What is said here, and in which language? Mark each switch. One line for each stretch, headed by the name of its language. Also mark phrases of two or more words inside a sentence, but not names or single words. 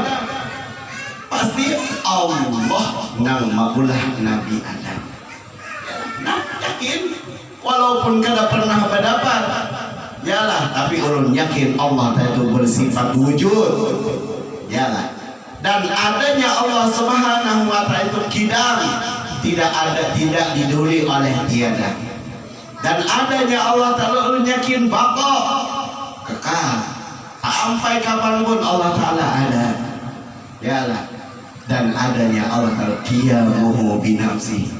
Banjar: Pasti Allah nang maulah Nabi Adam. Nah, yakin. Walaupun kada pernah berdapat, yalah, tapi ulun yakin Allah itu bersifat wujud, yalah.
Indonesian: Dan adanya Allah
Arabic: Subhanahu wa Ta'ala
Indonesian: itu kidam, tidak ada, tidak diduli oleh tiada.
Banjar: Dan adanya Allah Ta'ala ulun yakin baqa, kekal, sampai kapanpun Allah Ta'ala ada, yalah.
Indonesian: Dan adanya Allah Ta'ala
Arabic: qiyamuhu binafsihi.